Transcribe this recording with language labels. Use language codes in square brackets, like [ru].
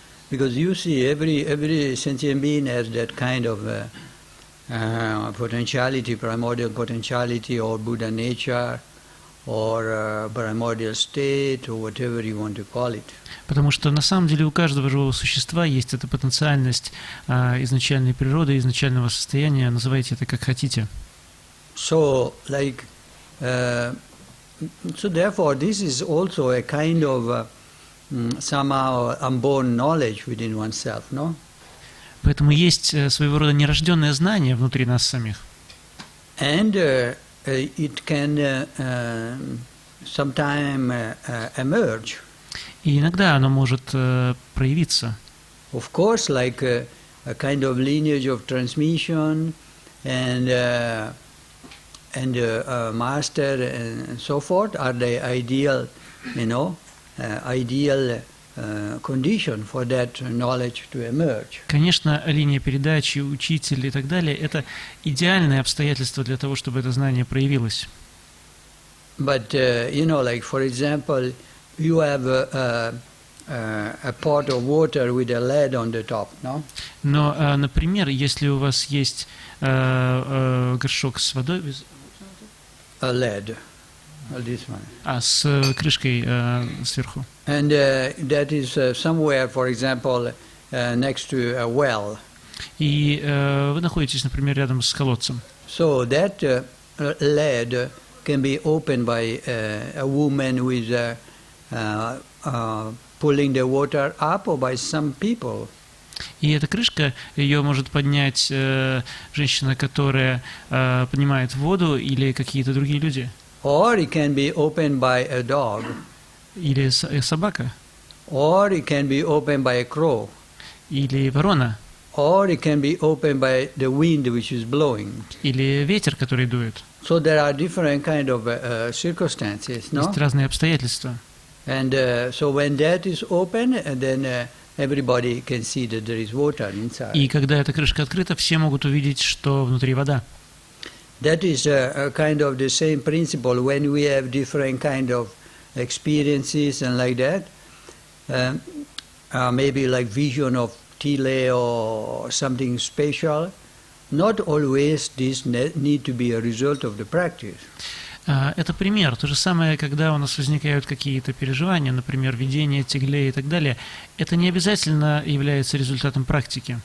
[en] Because you see, every sentient being has that kind of potentiality, primordial potentiality, or Buddha nature, or primordial state, or whatever you want to call it. [ru] Потому что на самом деле у каждого живого существа есть эта потенциальность изначальной природы, изначального состояния. Называйте это как хотите. [en] So, so therefore, this is also a kind of somehow unborn knowledge within oneself, no? [ru] Поэтому есть своего рода нерожденное знание внутри нас самих. [en] And it can sometime emerge. [ru] И иногда оно может проявиться. [en] Of course, like a kind of lineage of transmission and master and so forth are the ideal, ideal condition for that knowledge to emerge. [ru] Конечно, линия передачи, учитель и так далее – это идеальное обстоятельство для того, чтобы это знание проявилось. [en] But, like for example, you have a pot of water with a lead on the top, no? [ru] Но, например, если у вас есть горшок с водой… [en] A lead. This one. [ru] С крышкой сверху. [en] And that is somewhere, for example, next to a well. [ru] И вы находитесь, например, рядом с колодцем. [en] So that lead can be opened by a woman who is pulling the water up, or by some people. [ru] И эта крышка, ее может поднять женщина, которая поднимает воду, или какие-то другие люди. [en] Or it can be opened by a dog. [ru] Или собака. [en] Or it can be opened by a crow. [ru] Или ворона. [en] Or it can be opened by the wind which is blowing. [ru] Или ветер, который дует. [en] So there are different kind of circumstances, no? [ru] Есть разные обстоятельства. [en] And so when that is open, then everybody can see that there is water inside. [ru] И когда эта крышка открыта, все могут увидеть, что внутри вода. [en] That is a kind of the same principle when we have different kind of experiences and like that. Maybe like vision of Tile or something special. Not always this need to be a result of the practice. [ru] Это пример. То же самое, когда у нас возникают какие-то переживания, например, видение, тигле и так далее, это не обязательно является результатом практики.